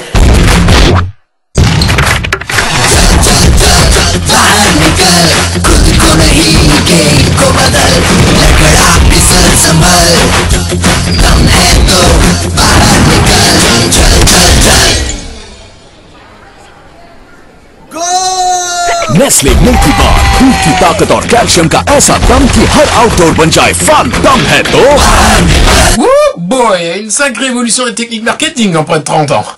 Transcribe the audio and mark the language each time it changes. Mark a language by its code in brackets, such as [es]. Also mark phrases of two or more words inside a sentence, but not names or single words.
[hi] चल चल चल चल बाहर निकल, खुद को नहीं गेम को बदल, लड़खड़ा फिसल संभल, दम है तो बाहर निकल। चल चल चल नेस्ले मिल्की बार, दूध की ताकत और कैल्शियम का ऐसा दम कि हर आउटडोर बन जाए फन। दम है तो [en] Woo boy, [fr] une sacrée évolution des techniques marketing en près de 30 ans.